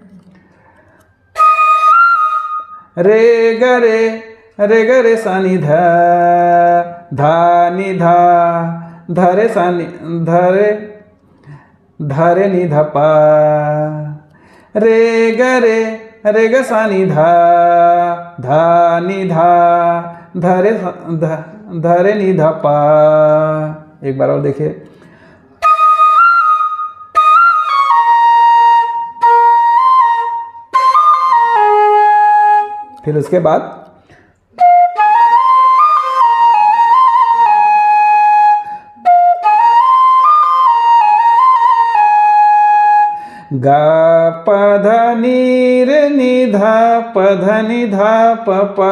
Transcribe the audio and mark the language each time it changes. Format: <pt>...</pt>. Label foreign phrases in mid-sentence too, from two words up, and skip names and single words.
<hi>रे ग रे सा नि धा धा नि धा धरे सा नि धरे नि धा पा। रे ग सा नि धा धा नि धा धरे नि धा पा। एक बार और देखिए। फिर उसके बाद गा प ध नी रे नि धा प ध नि धा प पा।</hi>